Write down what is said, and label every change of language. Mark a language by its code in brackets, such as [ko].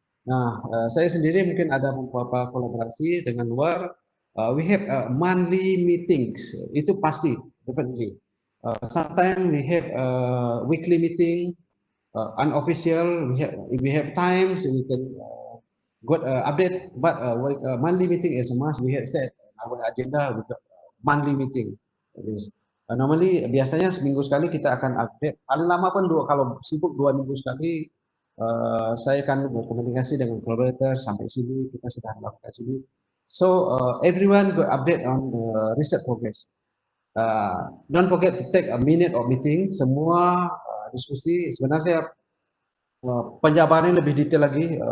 [id] Nah, saya sendiri mungkin ada beberapa kolaborasi dengan luar. [en] We have monthly meetings, [id] itu pasti, [en] definitely. Sometimes we have weekly meeting, unofficial. We have times we can got update, but monthly meeting is a must. We have set our agenda with the monthly meeting. [id] Normally biasanya seminggu sekali kita akan update. Paling lama pun kalau sibuk 2 minggu sekali. Saya akan berkomunikasi dengan collaborator sampai sini kita sudah melakukan sini. [en] So everyone got update on research progress. Don't forget to take a minute of meeting. [id] Semua diskusi sebenarnya penjabarannya lebih detail lagi.